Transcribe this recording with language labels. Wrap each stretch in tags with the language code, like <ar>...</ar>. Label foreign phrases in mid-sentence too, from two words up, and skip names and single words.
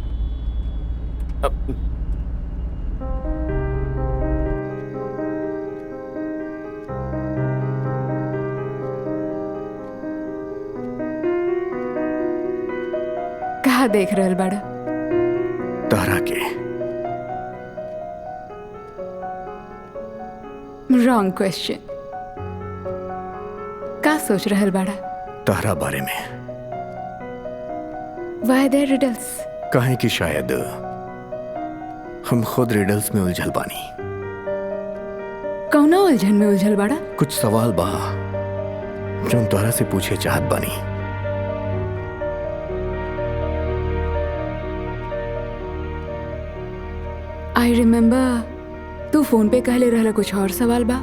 <bho>कहा देख रहल बाड़ा? तारा के।</bho> <en>Wrong question.</en> <bho>का सोच रहल बाड़ा? तारा बारे में।</bho> <en>Why there riddles?</en> <bho>कहें कि शायद हम खुद रिडल्स में उलझल बानी। कौना उलझन में उलझल बाड़ा? कुछ सवाल बा जो हम तोहरा से पूछे चाहत बानी।</bho> <en>I remember</en> <bho>तू फोन पे कहले रहला कुछ और सवाल बा।</bho>